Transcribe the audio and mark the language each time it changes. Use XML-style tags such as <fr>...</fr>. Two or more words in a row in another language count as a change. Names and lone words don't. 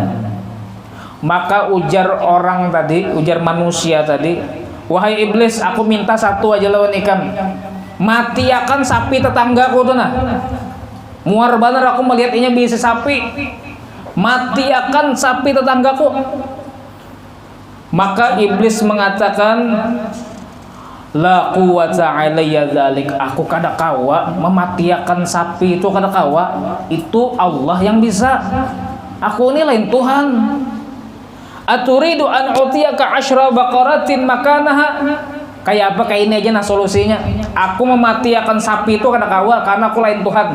<bjn>Maka ujar orang tadi, ujar manusia tadi, wahai iblis, aku minta satu aja lawan Ikam. Mati akan sapi tetanggaku tuh nah. Muar bener aku melihatnya bisa sapi. Mati akan sapi tetanggaku. Maka iblis mengatakan,</bjn> <ar>لا قوة علي ذلك,</ar> <bjn>aku kada kawa mematiakan sapi itu, kada kawa, itu Allah yang bisa. Aku ini lain Tuhan.</bjn> <ar>أتريد أن أوتيك عشر بقرات مكانها.</ar> <bjn>Kayak apa kayak ini aja nah solusinya. Aku mematiakan sapi itu kada kawa karena aku lain Tuhan.</bjn>